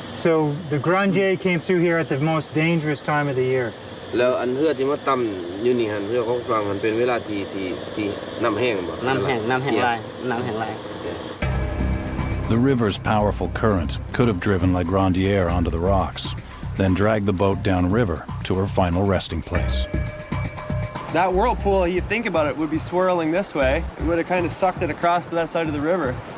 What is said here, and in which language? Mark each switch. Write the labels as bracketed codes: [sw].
[en] So the Grandier came through here at the most dangerous time of the year. [th] แล้วอันเรือที่มาต่ำอยู่นี่หันเรือของฝั่งมันเป็นเวลาที่น้ำแห้งบ่ น้ำแห้งลายน้ำแห้งลาย [en] The river's powerful current could have driven La Grandier onto the rocks, then dragged the boat downriver to her final resting place. That whirlpool, you think about it, would be swirling this way. It would have kind of sucked it across to that side of the river.